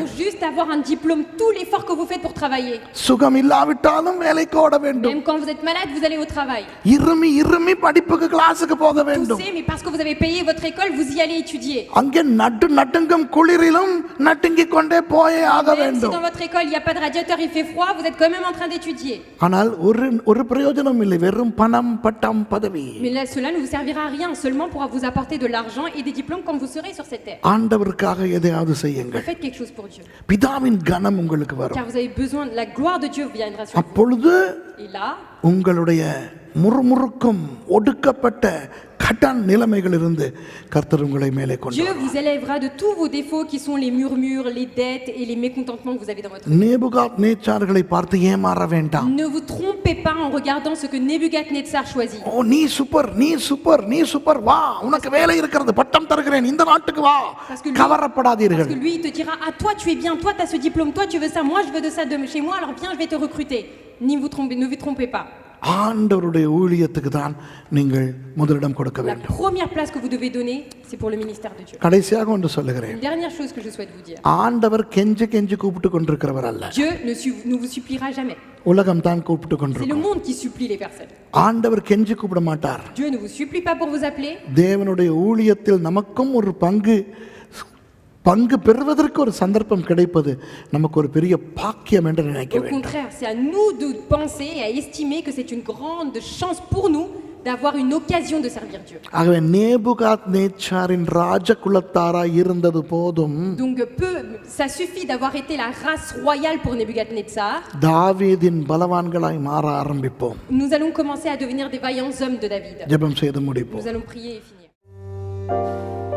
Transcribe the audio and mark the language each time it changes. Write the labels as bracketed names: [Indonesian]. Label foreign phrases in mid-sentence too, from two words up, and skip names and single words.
[French] Pour juste avoir un diplôme, tout l'effort que vous faites pour travailler. [Tamil] சுகம் இல்லாவிட்டாலும் வேலைக்கு ஓட வேண்டும். [French] Même quand vous êtes malade, vous allez au travail. [Tamil] இருமி இருமி படிப்புக்கு கிளாஸுக்கு போக வேண்டும். [French] Toussez, mais parce que vous avez payé votre école, vous y allez étudier. [Tamil] அங்கே நடுங்கும் குளிரிலும் நட்டுங்கிக் கொண்டே போயே ஆக [French] Même si [Tamil] வேண்டும். [French] dans votre école, il n'y a pas de radiateur, il fait froid, vous êtes quand même en train d'étudier. [Tamil] ஆனால் ஒரு பிரயோஜனம் இல்லை, வெறும் பணம் பட்டம் பதவி. [French] Mais là, cela ne vous servira à rien, seulement pour vous apporter de l'argent et des diplômes quand vous serez sur cette terre. [Tamil] ஆண்டவருக்காக எதையாவது செய்யுங்கள். [French] Faites quelque chose pour Dieu. [Tamil] பிதாவின் கனம் உங்களுக்கு [French] Car [Tamil] வரும். [French] vous avez besoin de la gloire de Dieu viendra sur vous. [Tamil] அப்பொழுது [French] Et là, [Tamil] உங்களுடைய முறுமுறுக்கும் ஒடுக்கப்பட்ட கடன் நிலைமைகளிலிருந்து கர்த்தர் உங்களை மேலே கொண்டு [French] Dieu vous élèvera de tous vos défauts qui sont les murmures, les dettes et les mécontentements que vous avez dans votre vie. [Tamil] நேபுகாத் நேச்சார்களை பார்த்து ஏமாற வேண்டாம். [French] Ne vous trompez pas en regardant ce que Nebuchadnezzar choisit. [Tamil] ஓ நீ சூப்பர் நீ சூப்பர் நீ சூப்பர் வா உனக்கு வேலை இருக்கிறது பட்டம் தருகிறேன் இந்த நாட்டுக்கு வா. [French] Parce que [Tamil] கவரப்படாதீர்கள். [French] lui il te dira ah toi tu es bien, toi tu as ce diplôme, toi tu veux ça, moi je veux de ça de chez moi, alors viens je vais te recruter. Ne vous trompez pas. [Tamil] ஆண்டவருடைய ஊழியத்துக்கு தான் நீங்கள் முதலிடம் கொடுக்க [French] La [Tamil] வேண்டும். [French] première place que vous devez donner, c'est pour le ministère de Dieu. [Tamil] கடைசியாக ஒன்று சொல்லுகிறேன். [French] Une dernière chose que je souhaite vous dire. [Tamil] ஆண்டவர் கெஞ்சி கெஞ்சி கூப்பிட்டு கொண்டிருக்கிறவர் அல்ல. [French] Dieu ne vous suppliera jamais. [Tamil] உலகம் தான் கூப்பிட்டு [French] C'est le [Tamil] கொண்டிருக்கும். [French] monde qui supplie les personnes. [Tamil] ஆண்டவர் கெஞ்சி கூப்பிட மாட்டார். [French] Dieu ne vous supplie pas pour vous appeler. [Tamil] தேவனுடைய ஊழியத்தில் நமக்கும் ஒரு பங்கு பெறுவதற்கு ஒரு சந்தர்ப்பம் கிடைப்பது நமக்கு ஒரு பெரிய பாக்கியம் என்று நினைக்க [French] Au [Tamil] வேண்டும். [French] contraire, c'est à nous de penser et à estimer que c'est une grande chance pour nous d'avoir une occasion de servir Dieu. [Tamil] ஆகவே நேபுகாத் நேச்சாரின் ராஜகுலத்தாராய் இருந்தது போதும். [French] Donc ça suffit d'avoir été la race royale pour Nebuchadnezzar. [Tamil] தாவீதின் பலவான்களாய் மாற ஆரம்பிப்போம். [French] Nous allons commencer à devenir des vaillants hommes de David. [Tamil] ஜெபம் செய்து முடிப்போம். [French] Nous allons prier et finir.